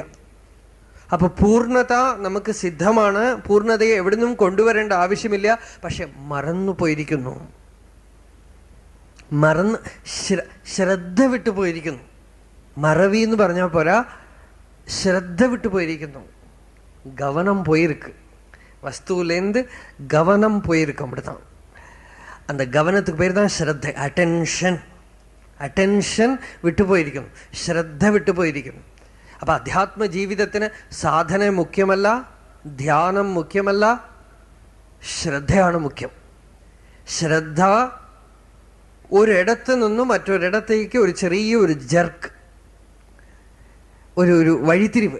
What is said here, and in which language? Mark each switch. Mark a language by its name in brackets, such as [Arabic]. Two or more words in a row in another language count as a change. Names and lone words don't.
[Malayalam] അപ്പൊ പൂർണ്ണത നമുക്ക് സിദ്ധമാണ്. പൂർണ്ണതയെ എവിടുന്നും കൊണ്ടുവരേണ്ട ആവശ്യമില്ല. പക്ഷെ മറന്നു പോയിരിക്കുന്നു, ശ്രദ്ധ വിട്ടുപോയിരിക്കുന്നു. മറവി എന്ന് പറഞ്ഞാൽ പോരാ, ശ്രദ്ധ വിട്ടുപോയിരിക്കുന്നു. [Tamil] கவனம் போயிருக்கு, வஸ்துலேருந்து கவனம் போயிருக்கு. அப்படிதான் அந்த கவனத்துக்கு பேர் தான் ஸ்ரத்தை. [Malayalam] അറ്റൻഷൻ വിട്ടുപോയിരിക്കുന്നു, ശ്രദ്ധ വിട്ടുപോയിരിക്കുന്നു. അപ്പൊ അധ്യാത്മ ജീവിതത്തിന് സാധന മുഖ്യമല്ല, ധ്യാനം മുഖ്യമല്ല, ശ്രദ്ധയാണ് മുഖ്യം. ശ്രദ്ധ ഒരിടത്ത് നിന്നും മറ്റൊരിടത്തേക്ക് ഒരു ചെറിയൊരു ജർക്ക്, ഒരു വഴിത്തിരിവ്.